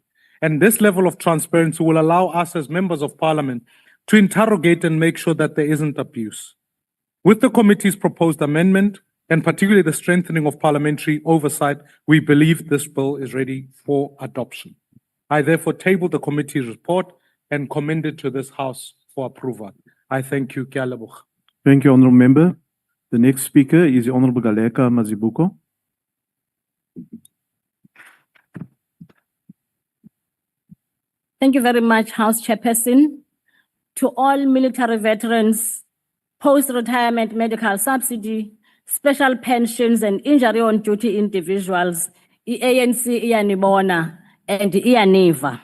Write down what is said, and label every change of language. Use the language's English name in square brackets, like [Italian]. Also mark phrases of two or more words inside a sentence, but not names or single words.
[English] And this level of transparency will allow us as members of Parliament to interrogate and make sure that there isn't abuse. With the committee's proposed amendment, and particularly the strengthening of parliamentary oversight, we believe this bill is ready for adoption. I therefore table the committee's report and commend it to this House for approval. I thank you. [Tswana] Ke a leboga. [English] Thank you, Honourable Member. The next speaker is the Honourable Galeka Mazibuko. Thank you very much, House Chairperson. To all military veterans, post-retirement medical subsidy, special pensions and injury on duty individuals, ANC iyanibona and iyaniva.